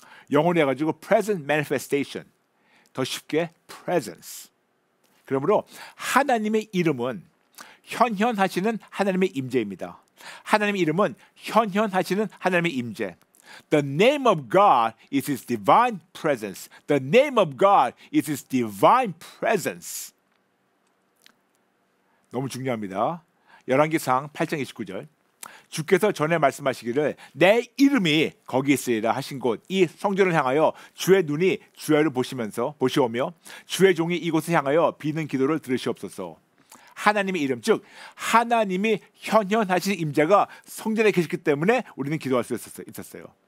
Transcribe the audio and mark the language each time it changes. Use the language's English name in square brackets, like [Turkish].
[Korean] 영어로 해가지고 [English] present manifestation, [Korean] 더 쉽게 presence. 그러므로 하나님의 이름은 현현하시는 하나님의 임재입니다. 하나님의 이름은 현현하시는 하나님의 임재. [English] The name of God is His divine presence. The name of God is His divine presence. [Korean] 너무 중요합니다. 열왕기상 8장 29절. 주께서 전에 말씀하시기를 내 이름이 거기 있으리라 하신 곳 이 성전을 향하여 주의 눈이 주야를 보시오며 주의 종이 이곳을 향하여 비는 기도를 들으시옵소서. 하나님의 이름, 즉 하나님이 현현하신 임재가 성전에 계셨기 때문에 우리는 기도할 수 있었어요.